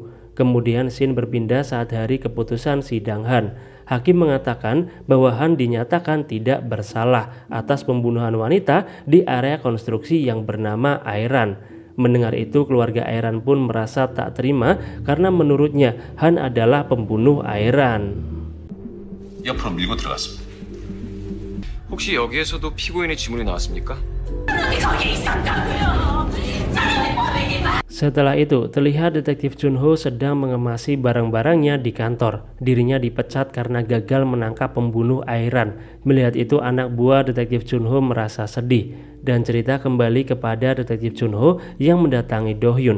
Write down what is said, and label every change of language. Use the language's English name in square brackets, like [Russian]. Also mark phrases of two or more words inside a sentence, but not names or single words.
[Indonesian] Kemudian scene berpindah saat hari keputusan sidang Han. Hakim mengatakan bahwa Han dinyatakan tidak bersalah atas pembunuhan wanita di area konstruksi yang bernama Airan. Mendengar itu, keluarga Airan pun merasa tak terima karena menurutnya Han adalah pembunuh Airan. [Korean] 옆으로 밀고 들어갔습니다. 혹시 여기에서도 피고인의 지문이 나왔습니까? [Indonesian] Setelah itu, terlihat detektif Junho sedang mengemasi barang-barangnya di kantor. Dirinya dipecat karena gagal menangkap pembunuh Airan. Melihat itu, anak buah detektif Junho merasa sedih. Dan cerita kembali kepada detektif Junho yang mendatangi Do Hyun.